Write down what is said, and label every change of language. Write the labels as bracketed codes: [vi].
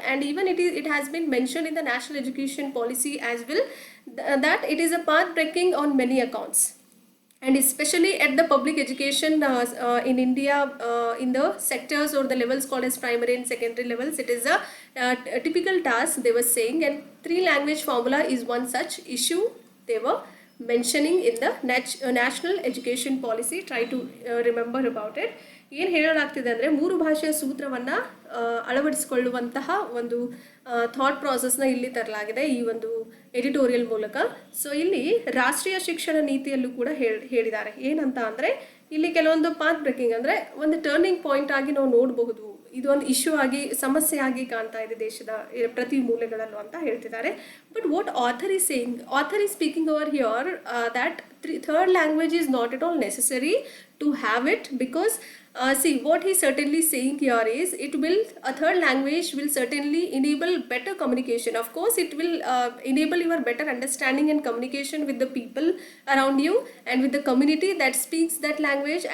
[en] And even it has been mentioned in the national education policy as well, that it is a path breaking on many accounts, and especially at the public education in India, in the sectors or the levels called as primary and secondary levels, it is a typical task they were saying, and three language formula is one such issue they were mentioning in the national education policy. Try to remember about it. [kn] ಏನು ಹೇಳಲಾಗ್ತಿದೆ ಅಂದರೆ, ಮೂರು ಭಾಷೆಯ ಸೂತ್ರವನ್ನು ಅಳವಡಿಸಿಕೊಳ್ಳುವಂತಹ ಒಂದು thought ಪ್ರಾಸೆಸ್ನ ಇಲ್ಲಿ ತರಲಾಗಿದೆ ಈ ಒಂದು ಎಡಿಟೋರಿಯಲ್ ಮೂಲಕ. ಸೊ ಇಲ್ಲಿ ರಾಷ್ಟ್ರೀಯ ಶಿಕ್ಷಣ ನೀತಿಯಲ್ಲೂ ಕೂಡ ಹೇಳಿದ್ದಾರೆ. ಏನಂತ ಅಂದರೆ, ಇಲ್ಲಿ ಕೆಲವೊಂದು ಪಾತ್ ಬ್ರೇಕಿಂಗ್ ಅಂದರೆ ಒಂದು ಟರ್ನಿಂಗ್ ಪಾಯಿಂಟ್ ಆಗಿ ನಾವು ನೋಡಬಹುದು, ಇದು ಒಂದು ಇಶ್ಯೂ ಆಗಿ ಸಮಸ್ಯೆ ಆಗಿ ಕಾಣ್ತಾ ಇದೆ ದೇಶದ ಪ್ರತಿ ಮೂಲೆಗಳಲ್ಲೂ ಅಂತ ಹೇಳ್ತಿದ್ದಾರೆ. [en] But what author is saying, author is speaking over here that third language is not at all necessary to have it, because see, what he certainly saying here is a third language will certainly enable better communication. Of course it will enable your better understanding and communication with the people around you and with the community that speaks that language.